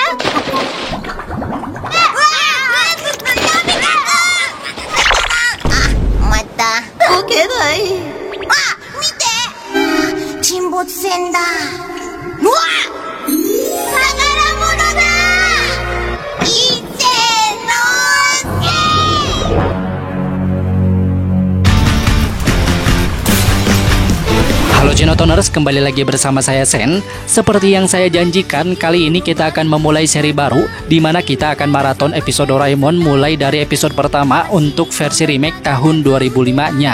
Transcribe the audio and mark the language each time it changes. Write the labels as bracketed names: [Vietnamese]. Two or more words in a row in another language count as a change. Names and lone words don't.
[Japanese] また溶けない。見て、沈没船だ。うわ、宝物だ。伊勢の助。 [Indonesian] Halo Cinotoners, kembali lagi bersama saya Sen. Seperti yang saya janjikan, kali ini kita akan memulai seri baru di mana kita akan maraton episode Doraemon mulai dari episode pertama untuk versi remake tahun 2005-nya.